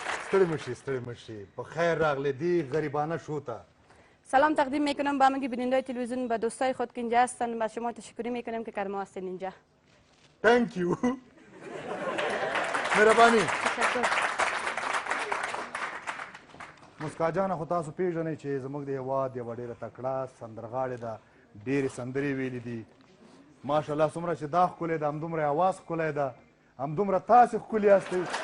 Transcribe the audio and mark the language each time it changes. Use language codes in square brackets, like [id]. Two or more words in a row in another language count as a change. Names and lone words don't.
[ps] ستړي مشي ستړي مشي په خیر راغلی دی غریبانه شو ته [fa] سلام تقدیم میکنم به همگی بیننده‌های تلویزیون به دوستای خود که اینجا هستن به شما تشکری میکنم که کرما هستین اینجا [en] thank you مهرباني [fa] تشکر [ps] مسکا جانه خو تاسو پیژنئ چې زموږ د هېواد یوه ډېره تکړه سندرغاړې ده ډېرې سندرې ویلې دي ماشاءالله څومره چې دا ښکلی ده همدومره یې اواز ښکلی ده همدومره تاسې ښکلي یاستئ